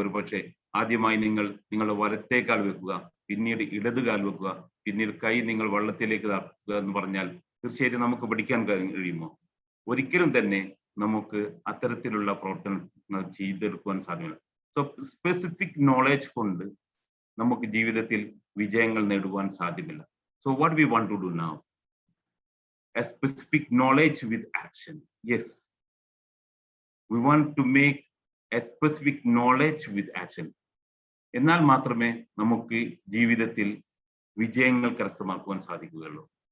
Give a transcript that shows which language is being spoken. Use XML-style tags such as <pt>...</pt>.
<ml>ഒരു പക്ഷേ ആദ്യമായി നിങ്ങളുടെ വലത്തെ കാൽ വെക്കുക, പിന്നീട് ഇടത് കാൽ വെക്കുക, പിന്നീട് കൈ നിങ്ങൾ വെള്ളത്തിലേക്ക് താഴ്ത്തുക എന്ന് പറഞ്ഞാൽ തീർച്ചയായിട്ടും നമുക്ക് പഠിക്കാൻ കഴിയുമോ? ഒരിക്കലും തന്നെ നമുക്ക് അത്തരത്തിലുള്ള പ്രവർത്തനങ്ങൾ ചെയ്തെടുക്കുവാൻ സാധ്യമല്ല. സോ സ്പെസിഫിക് നോളജ് കൊണ്ട് നമുക്ക് ജീവിതത്തിൽ വിജയങ്ങൾ നേടുവാൻ സാധ്യമല്ല.</ml> <en>So what we want to do now? A specific knowledge with action. Yes, we want to make a specific knowledge with action.</en> <ml>എന്നാൽ മാത്രമേ നമുക്ക് ജീവിതത്തിൽ വിജയങ്ങൾ കരസ്ഥമാക്കുവാൻ സാധിക്കുകയുള്ളൂ.</ml>